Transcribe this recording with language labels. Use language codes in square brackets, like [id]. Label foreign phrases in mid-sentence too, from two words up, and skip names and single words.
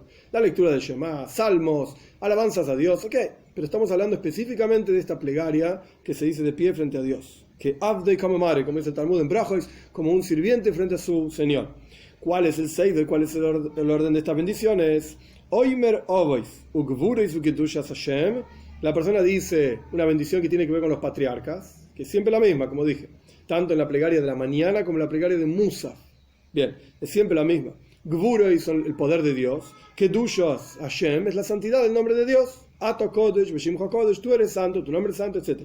[es] La lectura del Shema, salmos, alabanzas a Dios, ok, pero estamos hablando específicamente de esta plegaria que se dice de pie frente a Dios, que [arc] עבדא קמי מריה, [es] como dice el Talmud en Brachois, como un sirviente frente a su Señor. ¿Cuál es el Seider? ¿Cuál es el orden de estas bendiciones? [he] אומר אבות, וגבורות וקדושת השם. [es] La persona dice una bendición que tiene que ver con los patriarcas, que es siempre la misma, como dije, tanto en la plegaria de la mañana como en la plegaria de Musaf. Bien, es siempre la misma. Gvuris son el poder de Dios. [he] קדושת השם [es] es la santidad del nombre de Dios. [he] אתה קדוש, בשם הקדוש, [es] tú eres santo, tu nombre es santo, etc.